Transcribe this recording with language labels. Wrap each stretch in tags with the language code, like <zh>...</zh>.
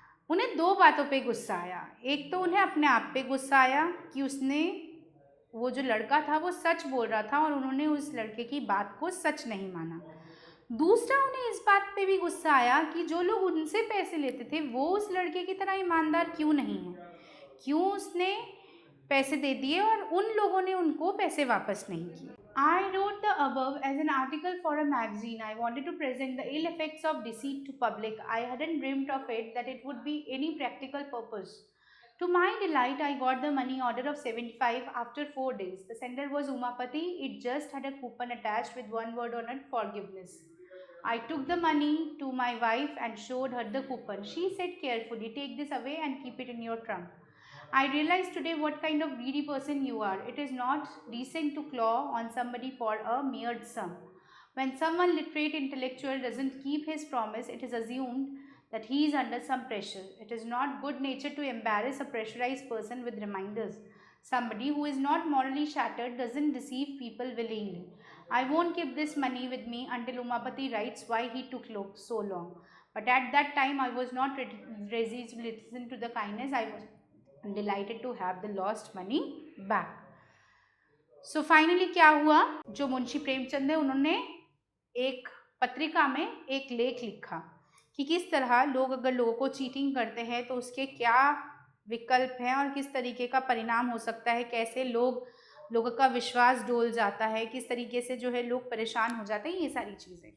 <hi>उन्हें दो बातों पे गुस्सा आया। एक तो उन्हें अपने आप पे गुस्सा आया कि उसने, वो जो लड़का था वो सच बोल रहा था और उन्होंने उस लड़के की बात को सच नहीं माना। दूसरा, उन्हें इस बात पे भी गुस्सा आया कि जो लोग उनसे पैसे लेते थे वो उस लड़के की तरह ईमानदार क्यों नहीं है, क्यों उसने पैसे दे दिए और उन लोगों ने उनको पैसे वापस नहीं किए।</hi> <en>I wrote the above as an article for a magazine. I wanted to present the ill effects of deceit to public. I hadn't dreamt of it that it would be any practical purpose. To my delight, I got the money order of 75 after 4 days. The sender was Umapati. It just had a coupon attached with one word on it, forgiveness. I took the money to my wife and showed her the coupon. She said carefully, take this away and keep it in your trunk. I realize today what kind of greedy person you are. It is not decent to claw on somebody for a mere sum. When someone literate intellectual doesn't keep his promise, it is assumed that he is under some pressure. It is not good nature to embarrass a pressurized person with reminders. Somebody who is not morally shattered doesn't deceive people willingly. I won't keep this money with me until Umapati writes why he took so long. But at that time, I was not ready to listen to the kindness. I was delighted to have the lost money back. So finally</en> <hi>क्या हुआ, जो मुंशी प्रेमचंद है उन्होंने एक पत्रिका में एक लेख लिखा कि किस तरह लोग अगर लोगों को चीटिंग करते हैं तो उसके क्या विकल्प हैं और किस तरीके का परिणाम हो सकता है, कैसे लोगों का विश्वास डोल जाता है, किस तरीके से जो है लोग परेशान हो जाते हैं, ये सारी चीज़ें।</hi>